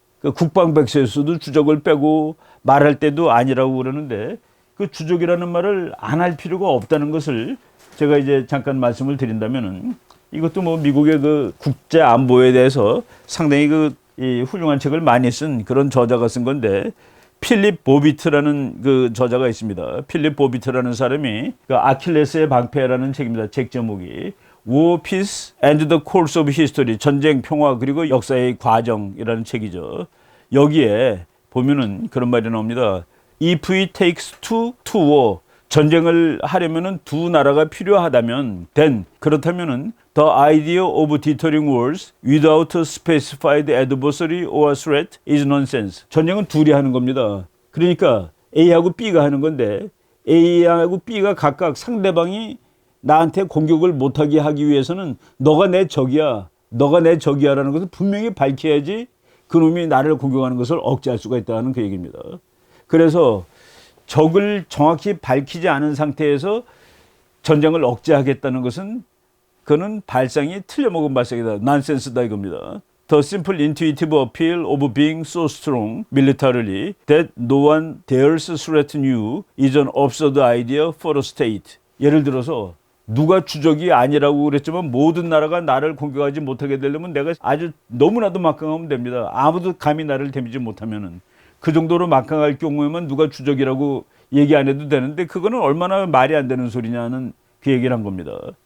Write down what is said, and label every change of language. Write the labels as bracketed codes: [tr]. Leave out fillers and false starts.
[ko] 그 국방백서에서도 주적을 빼고 말할 때도 아니라고 그러는데 그 주적이라는 말을 안 할 필요가 없다는 것을 제가 이제 잠깐 말씀을 드린다면은 이것도 뭐 미국의 그 국제 안보에 대해서 상당히 이 훌륭한 책을 많이 쓴 그런 저자가 쓴 건데 필립 보비트라는 그 저자가 있습니다. 필립 보비트라는 사람이 그 아킬레스의 방패라는 책입니다. 책 제목이 War, Peace and the Course of History, 전쟁, 평화 그리고 역사의 과정이라는 책이죠. 여기에 보면은 그런 말이 나옵니다. [en] If it takes two to war, [ko] 전쟁을 하려면은 두 나라가 필요하다면 [en] then [ko] 그렇다면은 [en] the idea of deterring wars without a specified adversary or threat is nonsense. [ko] 전쟁은 둘이 하는 겁니다. 그러니까 A하고 B가 하는 건데 A하고 B가 각각 상대방이 나한테 공격을 못하게 하기 위해서는 너가 내 적이야, 너가 내 적이야라는 것을 분명히 밝혀야지 그놈이 나를 공격하는 것을 억제할 수가 있다는 그 얘기입니다. 그래서 적을 정확히 밝히지 않은 상태에서 전쟁을 억제하겠다는 것은 그는 발상이 틀려먹은 발상이다. 난센스다 이겁니다. [en] The simple intuitive appeal of being so strong militarily that no one dares threaten you is an absurd idea for a state. [ko] 예를 들어서 누가 주적이 아니라고 그랬지만 모든 나라가 나를 공격하지 못하게 되려면 내가 아주 너무나도 막강하면 됩니다. 아무도 감히 나를 데미지 못하면은 그 정도로 막강할 경우에만 누가 주적이라고 얘기 안 해도 되는데 그거는 얼마나 말이 안 되는 소리냐는 그 얘기를 한 겁니다.